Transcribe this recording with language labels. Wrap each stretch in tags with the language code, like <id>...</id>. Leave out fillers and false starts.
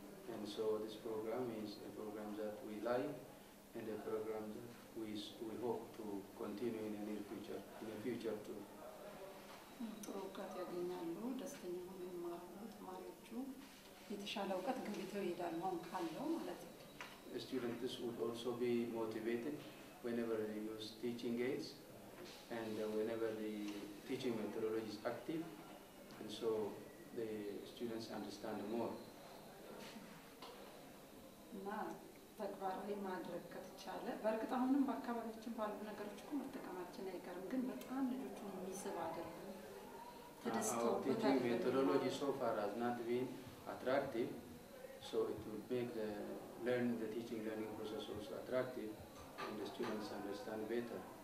<en>And so this program is a program that we like and a program that we hope to continue in the near future, too.</en> <am>ጥሩ እውቀት ያገኛሉ፣ ደስተኛ ሆነው ይማራሉ ተማሪዎቹ፣ የተሻለ እውቀት ገንብተው ይሄዳሉ አሁን ካለው ማለት ነው።</am> <en>Students would also be motivated whenever they use teaching aids and whenever the teaching methodology is active, and so the students understand more.</en> <am>እና ተግባራዊ ማድረግ ከተቻለ በእርግጥ አሁንም በአካባቢያችን ባሉ ነገሮች እኮ መጠቀማችን አይቀርም፣ ግን በጣም ልጆቹን የሚስብ አይደለም።</am> <en>Our teaching methodology so far has not been attractive, so it will make the teaching learning process also attractive and the students understand better.</en>